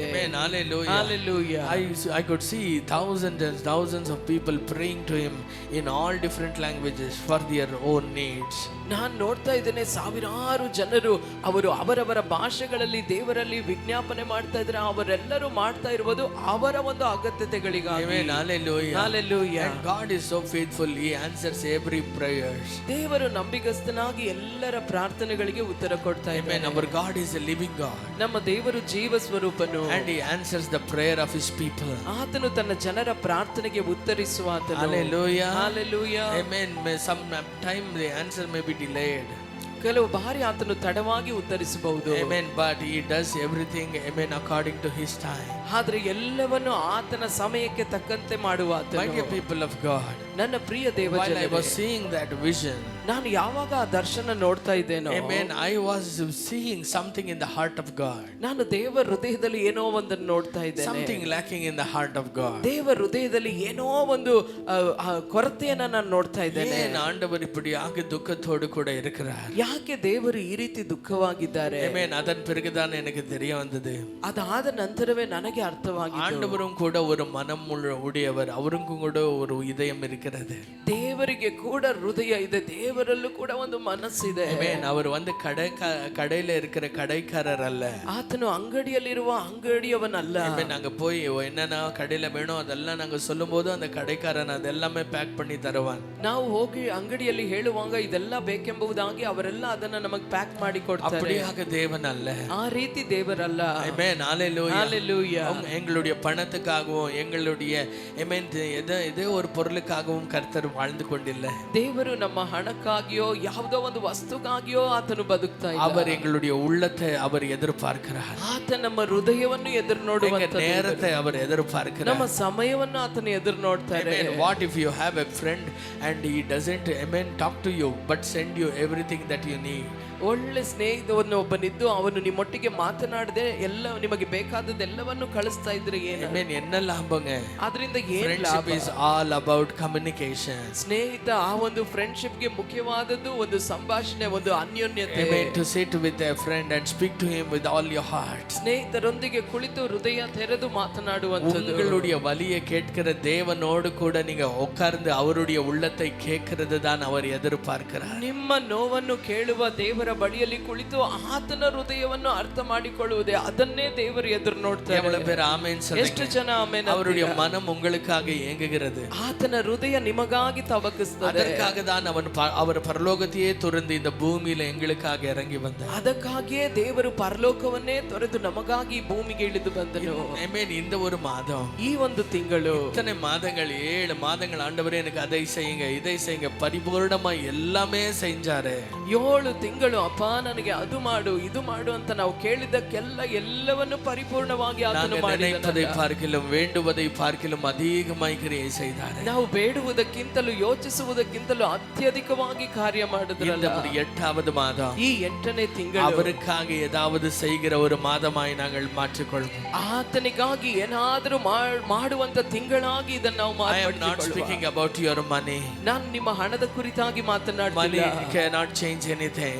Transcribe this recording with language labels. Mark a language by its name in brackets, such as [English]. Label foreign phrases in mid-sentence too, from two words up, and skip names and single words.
[English] Amen. Hallelujah. Hallelujah. I could see thousands and thousands of people praying to him in all different languages for their own needs. [Kannada] ನಾನು ನೋಡ್ತಾ ಇದ್ದೇನೆ, ಸಾವಿರಾರು ಜನರು ಅವರು ಅವರವರ ಭಾಷೆಗಳಲ್ಲಿ ದೇವರಲ್ಲಿ ವಿಜ್ಞಾಪನೆ ಮಾಡ್ತಾ ಇದ್ದಾರೆ. ಅವರೆಲ್ಲರೂ ಮಾಡ್ತಾ ಇರುವುದು ಅವರ ಒಂದು ಅಗತ್ಯತೆಗಳಿಗಾಗಿ. [English] Amen. Hallelujah. Hallelujah. And God is so faithful. He answers every prayers. [Kannada] ದೇವರು ನಂಬಿಗಸ್ತನಾಗಿ ಎಲ್ಲರ ಪ್ರಾರ್ಥನೆಗಳಿಗೆ ಉತ್ತರ ಕೊಡ್ತಾ [English] Amen. [Kannada] ಇದ್ದಾನೆ. [English] Our God is a living God. [Kannada] ನಮ್ಮ ದೇವರು ಜೀವ ಸ್ವರೂಪನು. [English] And he answers the prayer of his people. [Kannada] ಆತನು ತನ್ನ ಜನರ ಪ್ರಾರ್ಥನೆಗೆ ಉತ್ತರಿಸುವ ಆತನು. [English] Hallelujah. Hallelujah. Amen. Some time the answer may be delayed. [Kannada] ಕೆಲವು ಬಾರಿ ಆತನು ತಡವಾಗಿ ಉತ್ತರಿಸಬಹುದು. [English] Amen. But he does everything, amen, according to his time. [Kannada] ಆದ್ರೆ ಎಲ್ಲವನ್ನು ಆತನ ಸಮಯಕ್ಕೆ ತಕ್ಕಂತೆ ಮಾಡುವ [English] My [Kannada] ಆತನು. [English] dear people of God, [Kannada] ನನ್ನ ಪ್ರಿಯ [English] while I [Kannada] ದೇವಜನರೇ, [English] was seeing that vision, [Kannada] ನಾನು ಯಾವಾಗ ಆ ದರ್ಶನ ನೋಡ್ತಾ ಇದ್ದೇನೋ, [English] amen, I was seeing something in the heart of God. [Kannada] ನಾನು ದೇವರ ಹೃದಯದಲ್ಲಿ ಏನೋ ಒಂದನ್ನು ನೋಡ್ತಾ ಇದ್ದೇನೆ. [English] Something lacking in the heart of God. [Kannada] ದೇವರ ಹೃದಯದಲ್ಲಿ ಏನೋ ಒಂದು ಕೊರತೆಯನ್ನ ನಾನು ನೋಡ್ತಾ ಇದ್ದೇನೆ. [Tamil] ஏன் ஆண்டவர் இப்படியாக துக்கத்தோடு கூட இருக்கிறார்? [Kannada] ಯಾಕೆ ದೇವರು ಈ ರೀತಿ ದುಃಖವಾಗಿದ್ದಾರೆ? [Tamil] Amen. அதன் பிறகுதான் எனக்கு தெரிய வந்தது. [Kannada] ಅದಾದ ನಂತರವೇ ನನಗೆ ಅರ್ಥವಾಗಿದೆ, [Tamil] ஆண்டவரும் கூட ஒரு மனம் உடையவர், அவருக்கும் கூட ஒரு இதயம் இருக்கிறது. [Kannada] ದೇವರಿಗೆ ಕೂಡ ಹೃದಯ ಇದೆ, ದೇವರಲ್ಲೂ ಕೂಡ ಒಂದು ಮನಸ್ಸಿದೆ. [English] Amen. [Tamil] அவர் வந்து கடையில இருக்கிற கடைக்காரர் அல்ல. [Kannada] ಆತನು ಅಂಗಡಿಯಲ್ಲಿರುವ ಅಂಗಡಿಯವನಲ್ಲ. [English] Amen. [Tamil] நாங்க போய் என்னென்ன கடையில வேணும் அதெல்லாம் நாங்க சொல்லும்போது அந்த கடைக்காரன் அதெல்லாமே பேக் பண்ணி தருவான். [Kannada] ನಾವು ಹೋಗಿ ಅಂಗಡಿಯಲ್ಲಿ ಹೇಳುವಾಗ ಇದೆಲ್ಲ ಬೇಕೆಂಬುದಾಗಿ ಅವರೆಲ್ಲ ಅದನ್ನ ನಮಗೆ ಪ್ಯಾಕ್ ಮಾಡಿ ಕೊಡ್ತಾರೆ. [Tamil] அப்படியாக தேவன் அல்ல. [Kannada] ಆ ರೀತಿ ದೇವರಲ್ಲ. [English] Amen. Hallelujah. Hallelujah. [Tamil] எங்களுடைய பணத்துக்காகவும் எங்களுடைய amen ஏதோ ஒரு பொருளுக்காகவும் கர்த்தர் வாழ்ந்து கொண்டில்ல. [Kannada] ದೇವರು ನಮ್ಮ ಹಣಕ್ಕಾಗಿಯೋ ಯಾವುದೋ ಒಂದು ವಸ್ತುಗಾಗಿಯೋ ಆತನು ಬದುಕ್ತಾ ಇಲ್ಲ. [Tamil] அவர் எங்களுடைய உள்ளத்தை அவர் எதிர்பார்க்கிறார். [Kannada] ಆತ ನಮ್ಮ ಹೃದಯವನ್ನು ಎದುರು ನೋಡುವಂತ [Tamil] நேரத்தை அவர் எதிர்பார்க்கிறார். [Kannada] ನಮ್ಮ ಸಮಯವನ್ನು ಆತನು ಎದುರು ನೋಡ್ತಾರೆ. [English] What if you have a friend and he doesn't amen talk to you but send you everything that you need? [Kannada] ಒಳ್ಳೆ ಸ್ನೇಹಿತವನ್ನು ಒಬ್ಬನಿದ್ದು ಅವನು ನಿಮ್ಮೊಟ್ಟಿಗೆ ಮಾತನಾಡದೆ ಎಲ್ಲ ನಿಮಗೆ ಬೇಕಾದದ್ದೆಲ್ಲವನ್ನು ಕಳಿಸ್ತಾ ಇದ್ರೆ ಏನು? [Tamil] Amen. என்ன லாபங்க? [Kannada] ಅದರಿಂದ ಏನು [English] Friendship [Kannada] ಲಾಭ? [English] is all about communication. [Kannada] ಸ್ನೇಹಿತ ಆ ಒಂದು ಫ್ರೆಂಡ್ಶಿಪ್ ಗೆ ಮುಖ್ಯವಾದದ್ದು ಒಂದು ಸಂಭಾಷಣೆ, ಒಂದು ಅನ್ಯೋನ್ಯತೆ. [English] Amen. To sit with a friend and speak to him with all your heart. [Kannada] ಸ್ನೇಹಿತರೊಂದಿಗೆ ಕುಳಿತು ಹೃದಯ ತೆರೆದು ಮಾತನಾಡುವಂಥದ್ದು. [Tamil] உங்களுடைய வலியை கேட்கிற தேவனோடு கூட நீங்க உட்கார்ந்து அவருடைய உள்ளத்தை கேட்கிறது தான் அவர் எதிர்பார்க்கிறார். [Kannada] ನಿಮ್ಮ ನೋವನ್ನು ಕೇಳುವ ದೇವರ ಬಳಿಯಲ್ಲಿ ಕುಳಿತು ಆತನ ಹೃದಯವನ್ನು ಅರ್ಥ ಮಾಡಿಕೊಳ್ಳುವುದೇ, ಅದನ್ನೇ ದೇವರು ಎದುರು ನೋಡ್ತಾರೆ. [Tamil] எவ்வளவு பேர் ஆமென் சொல்லுங்க? [Kannada] ಎಷ್ಟು ಜನ ಆಮೆನ್? [Tamil] அவருடைய மனம் உங்களுக்காக ஏங்குகிறது. [Kannada] ಆತನ ಹೃದಯ ನಿಮಗಾಗಿ ತವಕಿಸ್ತದೆ. [Tamil] அதற்காக தான் அவர் பரலோகத்தையே துறந்து இந்த பூமியில எங்களுக்காக இறங்கி வந்தார். [Kannada] ಅದಕ್ಕಾಗಿಯೇ ದೇವರು ಪರಲೋಕವನ್ನೇ ತೊರೆದು ನಮಗಾಗಿ ಭೂಮಿಗೆ ಇಳಿದು ಬಂದನು. ಆಮೆನ್. [Tamil] இந்த ஒரு மாதம், [Kannada] ಈ ಒಂದು ತಿಂಗಳು, [Tamil] இத்தனை மாதங்கள் 7 மாதங்கள் ஆண்டவரே எனக்கு அதை செய்யுங்க இதை செய்யுங்க பரிபூர்ணமா எல்லாமே செஞ்சாரு. [Kannada] 7 ತಿಂಗಳು ಅಪ್ಪ ನನಗೆ ಅದು ಮಾಡು ಇದು ಮಾಡು ಅಂತ ನಾವು ಕೇಳಿದ್ದಕ್ಕೆಲ್ಲ ಎಲ್ಲವನ್ನು ಪರಿಪೂರ್ಣವಾಗಿ ಆತನು [Tamil] நினைப்பதை [Kannada] ಮಾಡಿದನು. [Tamil] பார்க்கிலும் வேண்டுவதை பார்க்கிலும் அதிகமாய் கிரியை செய்தார். [Kannada] ನಾವು ಬೇಡುವುದಕ್ಕಿಂತಲೂ ಯೋಚಿಸುವುದಕ್ಕಿಂತಲೂ ಅತ್ಯಧಿಕವಾಗಿ ಕಾರ್ಯ ಮಾಡಿದ್ರಲ್ಲ. [Tamil] இந்த 8வது மாதம், [Kannada] ಈ 8ನೇ ತಿಂಗಳು [Tamil] அவருக்காக ஏதாவது செய்கிற ஒரு மாதமாய் நாங்கள் மாற்றிக்கொள்வோம். [Kannada] ಆತನಿಗಾಗಿ ಏನಾದರೂ ಮಾಡುವಂತ ತಿಂಗಳಾಗಿ ಇದನ್ನು ನಾವು [English] I am not speaking about your money. [Kannada] ನಾನು ನಿಮ್ಮ ಹಣದ ಕುರಿತಾಗಿ [English] Money [Kannada] ಮಾತನಾಡ್ತಿಲ್ಲ. [English] cannot change anything.